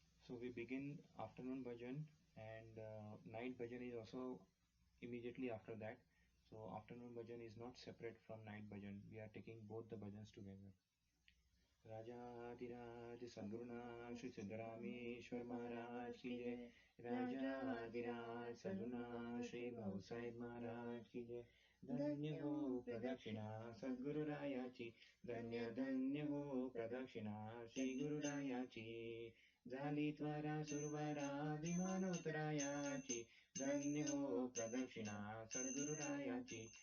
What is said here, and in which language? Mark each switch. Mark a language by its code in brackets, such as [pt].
[en] So we begin afternoon bhajan and night bhajan is also immediately after that. So afternoon bhajan is not separate from night bhajan. We are taking both the bhajans together. [hi] राजाधिराज सद्गुरुनाथ श्री सिद्धरामेश्वर महाराज की जय. राजाधिराज सद्गुरुनाथ श्री भाऊसाहेब महाराज की जय. [mr] धन्य हो प्रदक्षिणा सद्गुरुरायाची. धन्य धन्य हो प्रदक्षिणा श्री गुरुरायाची. झाली त्वरा सुरवारा विमान उतरायाची. धन्य हो प्रदक्षिणा सद्गुरुरायाची.